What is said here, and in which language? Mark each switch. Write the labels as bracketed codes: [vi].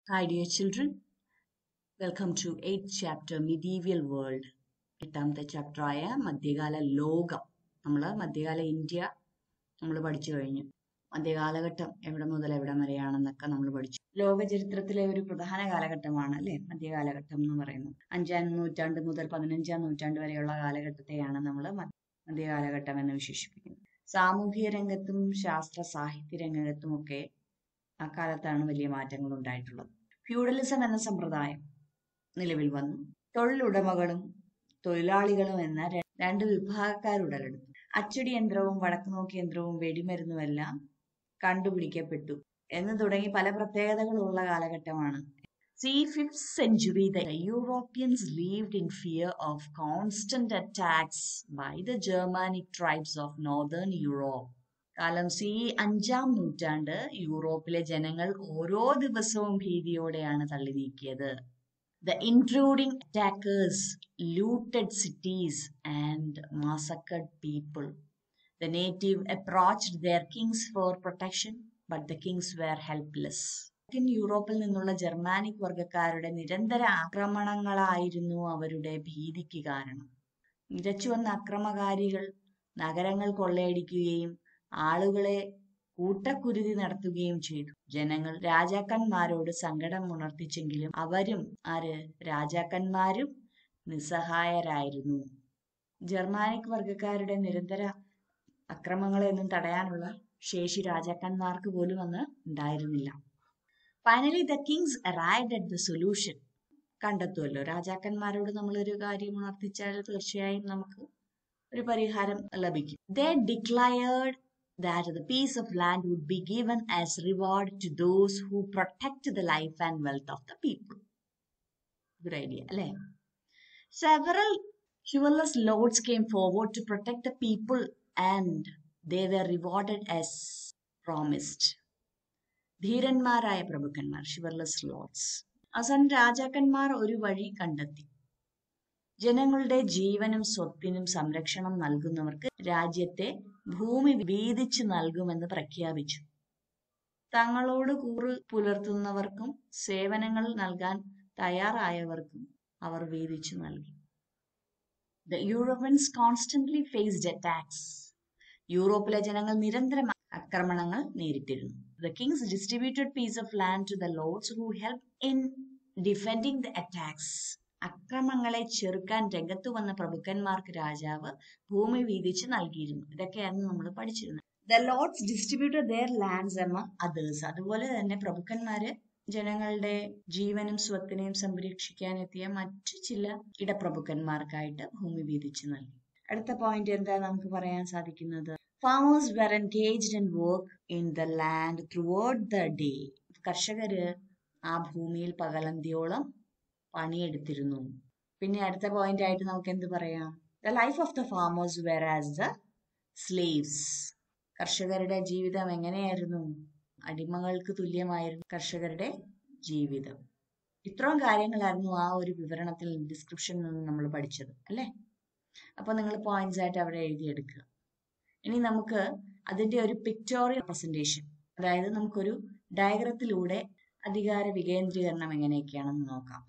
[en] Hi dear children, welcome to 8th chapter Medieval World. [ml] എട്ടാമത്തെ ചാപ്റ്ററായ മധ്യകാല ലോകം. മധ്യകാല ഇന്ത്യ നമ്മൾ പഠിച്ചു കഴിഞ്ഞു. മധ്യകാലഘട്ടം എവിടെ മുതൽ എവിടെ വരെയാണെന്നൊക്കെ നമ്മൾ പഠിച്ചു. ലോക ചരിത്രത്തിലെ ഒരു പ്രധാന കാലഘട്ടമാണ് അല്ലെ മധ്യകാലഘട്ടം എന്ന് പറയുന്നത്. 5ാം നൂറ്റാണ്ട് മുതൽ 15ാം നൂറ്റാണ്ട് വരെയുള്ള കാലഘട്ടത്തെയാണ് നമ്മൾ മധ്യകാലഘട്ടം എന്ന് വിശേഷിപ്പിക്കുന്നത്. സാമൂഹിക രംഗത്തും ശാസ്ത്ര സാഹിത്യ രംഗത്തും ഒക്കെ അക്കാലത്താണ് വലിയ മാറ്റങ്ങൾ ഉണ്ടായിട്ടുള്ളത്. ഫ്യൂഡലിസം എന്ന സമ്പ്രദായം നിലവിൽ വന്നു. തൊഴിലുടമകളും തൊഴിലാളികളും എന്ന രണ്ട് വിഭാഗക്കാരുടലെടുത്തു. അച്ചടി യന്ത്രവും വടക്കുനോക്കി യന്ത്രവും വെടിമരുന്നുമെല്ലാം കണ്ടുപിടിക്കപ്പെട്ടു എന്ന് തുടങ്ങി പല പ്രത്യേകതകളുള്ള കാലഘട്ടമാണ്. [en] See, 5th century, the Europeans lived in fear of constant attacks by the Germanic tribes of northern Europe. [ml] കാലം സി 5ാം നൂറ്റാണ്ട് യൂറോപ്പിലെ ജനങ്ങൾ ഓരോ ദിവസവും ഭീതിയോടെയാണ് തള്ളി നീക്കിയത്. [en] The intruding attackers looted cities and massacred people. The native approached their kings for protection, but the kings were helpless. [ml] യൂറോപ്പിൽ നിന്നുള്ള ജർമാനിക് വർഗക്കാരുടെ നിരന്തര ആക്രമണങ്ങളായിരുന്നു അവരുടെ ഭീതിക്ക് കാരണം. നിരച്ചുവന്ന അക്രമകാരികൾ നഗരങ്ങൾ കൊള്ളയടിക്കുകയും ആളുകളെ കൂട്ടക്കുരുതി നടത്തുകയും ചെയ്തു. ജനങ്ങൾ രാജാക്കന്മാരോട് സങ്കടം ഉണർത്തിച്ചെങ്കിലും രാജാക്കന്മാരും നിസ്സഹായരായിരുന്നു. ജർമാനിക് വർഗക്കാരുടെ നിരന്തര അക്രമങ്ങളെയൊന്നും തടയാനുള്ള ശേഷി രാജാക്കന്മാർക്ക് പോലും അന്ന് ഉണ്ടായിരുന്നില്ല. [en] Finally the kings arrived at the solution. [ml] കണ്ടെത്തുമല്ലോ, രാജാക്കന്മാരോട് നമ്മളൊരു കാര്യം ഉണർത്തിച്ചാൽ തീർച്ചയായും നമുക്ക് ഒരു പരിഹാരം ലഭിക്കും. [en] They declared that the piece of land would be given as reward to those who protect the life and wealth of the people. Good idea, അല്ലേ? Several chivalrous lords came forward to protect the people and they were rewarded as promised. [ml] ധീരന്മാരായ പ്രഭുക്കന്മാർ, chivalrous lords. അവസാനം രാജാക്കന്മാർ ഒരു വഴി കണ്ടെത്തി. ജനങ്ങളുടെ ജീവനും സ്വത്തിനും സംരക്ഷണം നൽകുന്നവർക്ക് രാജ്യത്തെ ഭൂമി വീതിച്ചു നൽകുമെന്ന് പ്രഖ്യാപിച്ചു. തങ്ങളോട് കൂറ് പുലർത്തുന്നവർക്കും സേവനങ്ങൾ നൽകാൻ തയ്യാറായവർക്കും അവർ വീതിച്ചു നൽകി. [en] The Europeans constantly faced attacks. [ml] യൂറോപ്പിലെ ജനങ്ങൾ നിരന്തരം ആക്രമണങ്ങൾ നേരിട്ടിരുന്നു. [en] The kings distributed piece of land to the lords who helped in defending the attacks. [ml] അക്രമങ്ങളെ ചെറുക്കാൻ രംഗത്തു വന്ന പ്രഭുക്കന്മാർക്ക് രാജാവ് ഭൂമി വീതിച്ച് നൽകിയിരുന്നു. ഇതൊക്കെയായിരുന്നു നമ്മൾ പഠിച്ചിരുന്നത്. [en] The lords distributed their lands among others. [ml] അതുപോലെ തന്നെ പ്രഭുക്കന്മാര് ജനങ്ങളുടെ ജീവനും സ്വത്തിനെയും സംരക്ഷിക്കാൻ എത്തിയ മറ്റു ചില ഇടപ്രഭുക്കന്മാർക്കായിട്ട് ഭൂമി വീതിച്ച് നൽകി. അടുത്ത പോയിന്റ് എന്താ നമുക്ക് പറയാൻ സാധിക്കുന്നത്? [en] Farmers were engaged in work in the land throughout the day. [ml] കർഷകര് ആ ഭൂമിയിൽ പകലന്തിയോളം പണിയെടുത്തിരുന്നു. പിന്നെ അടുത്ത പോയിന്റ് ആയിട്ട് നമുക്ക് എന്ത് പറയാം? [en] The life of the farmers were as the slaves. [ml] കർഷകരുടെ ജീവിതം എങ്ങനെയായിരുന്നു? അടിമകൾക്ക് തുല്യമായിരുന്നു കർഷകരുടെ ജീവിതം. ഇത്രയും കാര്യങ്ങളായിരുന്നു ആ ഒരു വിവരണത്തിൽ, ഡിസ്ക്രിപ്ഷനിൽ നിന്ന് നമ്മൾ പഠിച്ചത് അല്ലേ? അപ്പൊ നിങ്ങൾ പോയിന്റ്സ് ആയിട്ട് അവിടെ എഴുതിയെടുക്കുക. ഇനി നമുക്ക് അതിന്റെ ഒരു പിക്ടോറിയൽ പ്രസന്റേഷൻ, അതായത് നമുക്കൊരു ഡയഗ്രത്തിലൂടെ അധികാര വികേന്ദ്രീകരണം എങ്ങനെയൊക്കെയാണെന്ന് നോക്കാം.